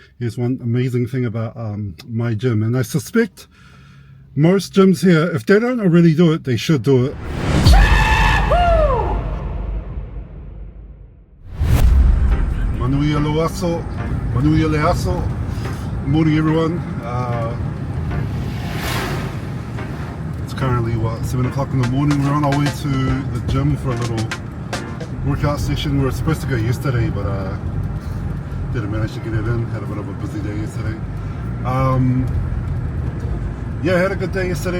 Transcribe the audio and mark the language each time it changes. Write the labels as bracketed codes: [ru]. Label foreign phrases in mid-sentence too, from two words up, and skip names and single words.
[en] Here's one amazing thing about Mai Gym, and I suspect most gyms here, if they don't already do it, they should do it. [sm] Manuia loaso, manuia leaso. [en] Morning everyone. It's currently 7 o'clock in the morning. We're on our way to the gym for a little workout session. We were supposed to go yesterday, but didn't manage to get it in. Had a bit of a busy day yesterday. Yeah, I had a good day yesterday.